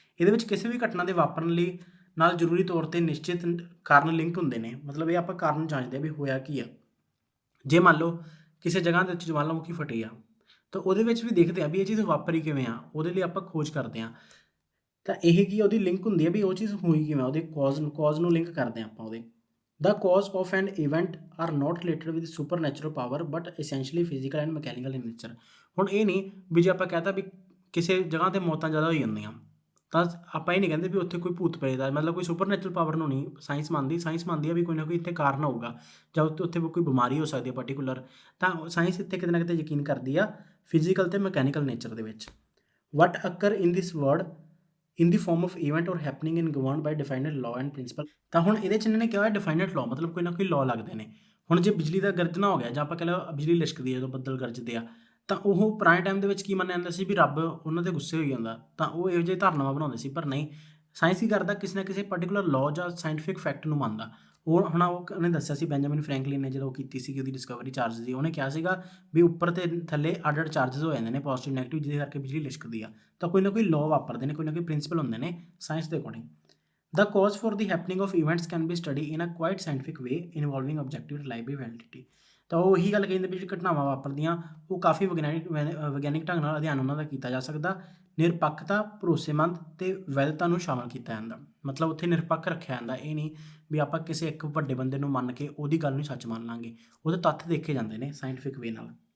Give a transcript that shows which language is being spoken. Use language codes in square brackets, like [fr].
[pa] ਇਹਦੇ ਵਿੱਚ ਕਿਸੇ ਵੀ ਘਟਨਾ ਦੇ ਵਾਪਰਨ ਲਈ ਨਾਲ ਜ਼ਰੂਰੀ ਤੌਰ 'ਤੇ ਨਿਸ਼ਚਿਤ ਕਾਰਨ ਲਿੰਕ ਹੁੰਦੇ ਨੇ। ਮਤਲਬ ਇਹ ਆਪਾਂ ਕਾਰਨ ਜਾਣਦੇ ਆ ਵੀ ਹੋਇਆ ਕੀ ਆ। ਜੇ ਮੰਨ ਲਓ ਕਿਸੇ ਜਗ੍ਹਾ ਦੇ ਵਿੱਚ ਜਵਾਲਾਮੁਖੀ ਫਟੀ ਆ, ਤਾਂ ਉਹਦੇ ਵਿੱਚ ਵੀ ਦੇਖਦੇ ਆ ਵੀ ਇਹ ਚੀਜ਼ ਵਾਪਰੀ ਕਿਵੇਂ ਆ, ਉਹਦੇ ਲਈ ਆਪਾਂ ਖੋਜ ਕਰਦੇ ਹਾਂ। ਤਾਂ ਇਹ ਕੀ ਉਹਦੀ ਲਿੰਕ ਹੁੰਦੀ ਹੈ ਵੀ ਉਹ ਚੀਜ਼ ਹੋਈ ਕਿਵੇਂ, ਉਹਦੇ ਕੌਜ਼ ਨੂੰ ਲਿੰਕ ਕਰਦੇ ਹਾਂ ਆਪਾਂ ਉਹਦੇ। [en] The cause of an event are not related with supernatural power but essentially physical and mechanical in nature। [pa] ਹੁਣ ਇਹ ਨਹੀਂ ਵੀ ਜੇ ਆਪਾਂ ਕਹਤਾ ਵੀ ਕਿਸੇ ਜਗ੍ਹਾ 'ਤੇ ਮੌਤਾਂ ਜ਼ਿਆਦਾ ਹੋਈ ਜਾਂਦੀਆਂ, ਤਾਂ ਆਪਾਂ ਇਹ ਨਹੀਂ ਕਹਿੰਦੇ ਵੀ ਉੱਥੇ ਕੋਈ ਭੂਤ ਪ੍ਰੇਤ ਆ। ਮਤਲਬ ਕੋਈ ਸੁਪਰਨੈਚੁਰਲ ਪਾਵਰ ਨੂੰ ਨਹੀਂ ਸਾਇੰਸ ਮੰਨਦੀ ਆ ਵੀ ਕੋਈ ਨਾ ਕੋਈ ਇੱਥੇ ਕਾਰਨ ਹੋਊਗਾ, ਜਾਂ ਉੱਥੇ ਕੋਈ ਬਿਮਾਰੀ ਹੋ ਸਕਦੀ ਹੈ ਪਾਰਟੀਕੂਲਰ। ਤਾਂ ਸਾਇੰਸ ਇੱਥੇ ਕਿਤੇ ਨਾ ਕਿਤੇ ਯਕੀਨ ਕਰਦੀ ਆ ਫਿਜ਼ੀਕਲ ਅਤੇ ਮਕੈਨੀਕਲ ਨੇਚਰ ਦੇ ਵਿੱਚ। [en] What occur in this world in the form of event or happening in governed by defined law and principle. [pa] ਤਾਂ ਹੁਣ ਇਹਦੇ 'ਚ ਇਹਨਾਂ ਨੇ ਕਿਹਾ ਹੋਇਆ ਡਿਫਾਈਨਡ ਲਾਅ, ਮਤਲਬ ਕੋਈ ਨਾ ਕੋਈ ਲਾਅ ਲੱਗਦੇ ਨੇ। ਹੁਣ ਜੇ ਬਿਜਲੀ ਦਾ ਗਰਜਣਾ ਹੋ ਗਿਆ, ਜਾਂ ਆਪਾਂ ਕਹਿ ਲਓ ਬਿਜਲੀ ਲਿਸ਼ਕਦੀ ਹੈ ਜਦੋਂ ਬੱਦਲ ਗਰਜਦੇ ਆ, ਤਾਂ ਉਹ ਪੁਰਾਣੇ ਟਾਈਮ ਦੇ ਵਿੱਚ ਕੀ ਮੰਨਿਆ ਜਾਂਦਾ ਸੀ ਵੀ ਰੱਬ ਉਹਨਾਂ 'ਤੇ ਗੁੱਸੇ ਹੋਈ ਜਾਂਦਾ, ਤਾਂ ਉਹ ਇਹੋ ਜਿਹੇ ਧਾਰਨਾਵਾਂ ਬਣਾਉਂਦੇ ਸੀ। ਪਰ ਨਹੀਂ, ਸਾਇੰਸ ਕੀ ਕਰਦਾ, ਕਿਸੇ ਨਾ ਕਿਸੇ ਪਰਟੀਕੂਲਰ ਲਾਅ ਜਾਂ ਸਾਇੰਟੀਫਿਕ ਫੈਕਟ ਨੂੰ ਮੰਨਦਾ। ਉਹਨੇ ਦੱਸਿਆ ਸੀ, ਬੈਂਜਾਮਿਨ ਫਰੈਂਕਲਿਨ ਨੇ ਜਦੋਂ ਕੀਤੀ ਸੀਗੀ ਉਹਦੀ ਡਿਸਕਵਰੀ ਚਾਰਜ ਦੀ, ਉਹਨੇ ਕਿਹਾ ਸੀਗਾ ਵੀ ਉੱਪਰ ਤੇ ਥੱਲੇ ਅੱਡ ਚਾਰਜਸ ਹੋ ਜਾਂਦੇ ਨੇ, ਪੋਜ਼ੀਟਿਵ ਨੈਗੇਟਿਵ, ਜਿਹਦੇ ਕਰਕੇ ਬਿਜਲੀ ਲਿਸ਼ਕਦੀ ਆ। ਤਾਂ ਕੋਈ ਨਾ ਕੋਈ ਲਾਅ ਵਾਪਰਦੇ ਨੇ, ਕੋਈ ਨਾ ਕੋਈ ਪ੍ਰਿੰਸੀਪਲ ਹੁੰਦੇ ਨੇ ਸਾਇੰਸ ਦੇ according. [en] The cause for the happening of events can be studied in a quite scientific way involving objective reliable validity। [pa] ਤਾਂ ਉਹ ਇਹੀ ਗੱਲ ਕਹਿੰਦੇ ਵੀ ਜਿਹੜੀ ਘਟਨਾਵਾਂ ਵਾਪਰਦੀਆਂ ਉਹ ਕਾਫੀ ਵਿਗਿਆਨਿਕ ਢੰਗ ਨਾਲ ਅਧਿਐਨ ਉਹਨਾਂ ਦਾ ਕੀਤਾ ਜਾ ਸਕਦਾ। ਨਿਰਪੱਖਤਾ, ਭਰੋਸੇਮੰਦ ਤੇ ਵੈਧਤਾ ਨੂੰ ਸ਼ਾਮਲ ਕੀਤਾ ਜਾਂਦਾ। ਮਤਲਬ ਉੱਥੇ ਨਿਰਪੱਖ ਰੱਖਿਆ ਜਾਂਦਾ। ਇਹ ਨਹੀਂ ਵੀ ਆਪਾਂ ਕਿਸੇ ਇੱਕ ਵੱਡੇ ਬੰਦੇ ਨੂੰ ਮੰਨ ਕੇ ਉਹਦੀ ਗੱਲ ਨੂੰ ਸੱਚ ਮੰਨ ਲਾਂਗੇ, ਉਹਦੇ ਤੱਥ ਦੇਖੇ ਜਾਂਦੇ ਨੇ ਸਾਇੰਟੀਫਿਕ ਵੇ ਨਾਲ।